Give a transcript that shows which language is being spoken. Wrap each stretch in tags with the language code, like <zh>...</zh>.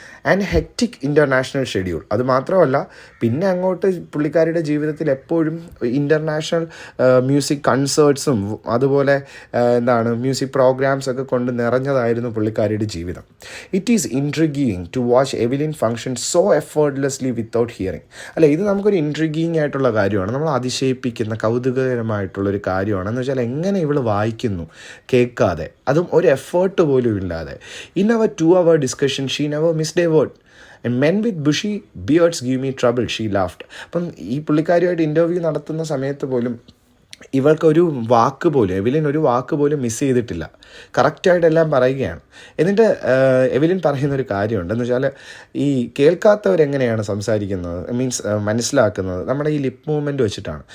<en>And hectic international schedule.</en> <ml>അത് മാത്രമല്ല, പിന്നെ അങ്ങോട്ട് പുള്ളിക്കാരിയുടെ ജീവിതത്തിൽ എപ്പോഴും ഇൻ്റർനാഷണൽ മ്യൂസിക് കൺസേർട്ട്സും അതുപോലെ മ്യൂസിക് പ്രോഗ്രാംസ് ഒക്കെ കൊണ്ട് നിറഞ്ഞതായിരുന്നു പുള്ളിക്കാരിയുടെ ജീവിതം.</ml> <en>It is intriguing to watch Evelyn function so effortlessly without hearing.</en> <ml>അല്ല, ഇത് നമുക്കൊരു ഇൻട്രിഗിങ് ആയിട്ടുള്ള കാര്യമാണ്, നമ്മൾ അതിശയിപ്പിക്കുന്ന കൗതുകകരമായിട്ടുള്ളൊരു കാര്യമാണ്. എന്ന് വെച്ചാൽ എങ്ങനെ ഇവൾ വായിക്കുന്നു കേൾക്കാതെ, അതും ഒരു എഫേർട്ട് പോലും ഇല്ലാതെ.</ml> <en>In our 2-hour discussion she never missed a word. And men with bushy beards give me trouble, she laughed.</en> <ml>അപ്പം ഈ പുള്ളിക്കാരിയായിട്ട് ഇൻ്റർവ്യൂ നടത്തുന്ന സമയത്ത് പോലും ഇവൾക്കൊരു വാക്ക് പോലും, എവിലിൻ ഒരു വാക്ക് പോലും മിസ് ചെയ്തിട്ടില്ല, കറക്റ്റായിട്ടെല്ലാം പറയുകയാണ്. എന്നിട്ട് എവിലിൻ പറയുന്നൊരു കാര്യമുണ്ട്, എന്ന് വെച്ചാൽ ഈ കേൾക്കാത്തവരെങ്ങനെയാണ് സംസാരിക്കുന്നത്, മനസ്സിലാക്കുന്നത് നമ്മുടെ ഈ ലിപ്പ് മൂവ്മെൻറ്റ് വെച്ചിട്ടാണ്.</ml>